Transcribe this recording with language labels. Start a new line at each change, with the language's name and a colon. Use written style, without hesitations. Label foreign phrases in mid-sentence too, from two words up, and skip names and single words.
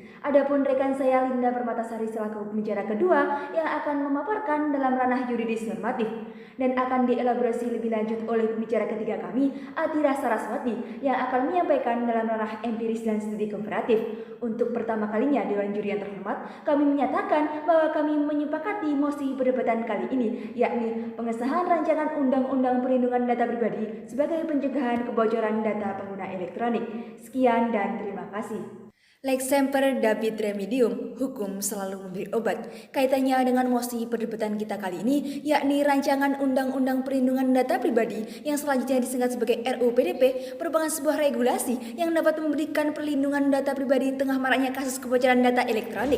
Indonesian: Adapun rekan saya Linda Permatasari selaku pembicara kedua yang akan memaparkan dalam ranah yuridis normatif dan akan dielaborasi lebih lanjut oleh pembicara ketiga kami, Atira Saraswati, yang akan menyampaikan dalam ranah empiris dan studi komparatif. Untuk pertama kalinya Dewan Juri yang terhormat, kami menyatakan bahwa kami menyepakati mosi perdebatan kali ini, yakni pengesahan rancangan Undang-Undang Perlindungan Data Pribadi sebagai pencegahan kebocoran data pengguna elektronik. Sekian dan terima kasih.
Latin: Lex semper David remedium,
Indonesian: hukum selalu memberi obat. Kaitannya dengan mosi perdebatan kita kali ini, yakni rancangan Undang-Undang Perlindungan Data Pribadi yang selanjutnya disingkat sebagai RUU PDP, merupakan sebuah regulasi yang dapat memberikan perlindungan data pribadi di tengah maraknya kasus kebocoran data elektronik.